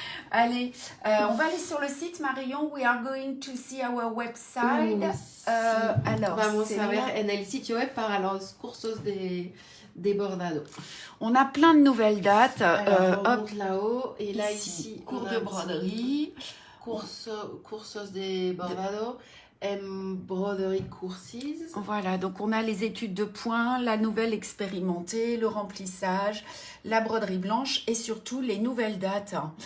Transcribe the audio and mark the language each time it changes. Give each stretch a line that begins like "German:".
French: Allez, on va aller sur le site Marion.
English: We are going to see our website.
French: Alors,
Spanish: vamos a ver en el sitio web para los cursos de bordado.
French: On a plein de nouvelles dates. Alors, on monte là-haut et là ici cours de broderie,
Spanish: cursos de bordado.
English: Embroidery courses.
French: Voilà, donc on a les études de points, la nouvelle expérimentée, le remplissage, la broderie blanche et surtout les nouvelles dates.